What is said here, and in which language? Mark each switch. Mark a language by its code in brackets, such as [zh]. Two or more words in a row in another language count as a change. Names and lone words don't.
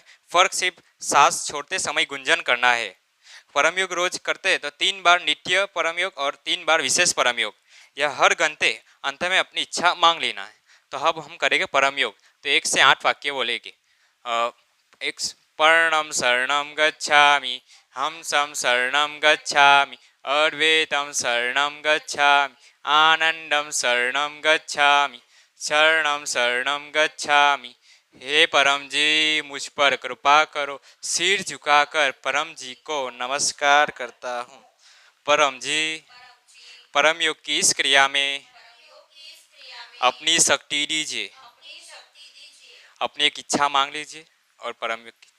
[hi] फर्क सिर्फ सांस छोड़ते समय गुंजन करना है। परमयोग रोज करते हैं तो 3 बार नित्य परमयोग और 3 बार विशेष परमयोग। यह हर घंटे अंत में अपनी इच्छा मांग लेना है। तो अब हम करेंगे परमयोग। तो 1 से 8 वाक्य बोलेंगे। [sa] एक पर्णम शरणम गच्छामि, हमसम शरणम गच्छामि, अद्वैतम शरणम गच्छामि, आनंदम शरणम गच्छामि, शरणम शरणम गच्छामि। [hi] हे परम जी, मुझ पर कृपा करो, सिर झुकाकर परम जी को नमस्कार करता हूँ। परम जी, परम योग की इस क्रिया में अपनी शक्ति दीजिए। अपनी एक इच्छा मांग लीजिए और परम योग की।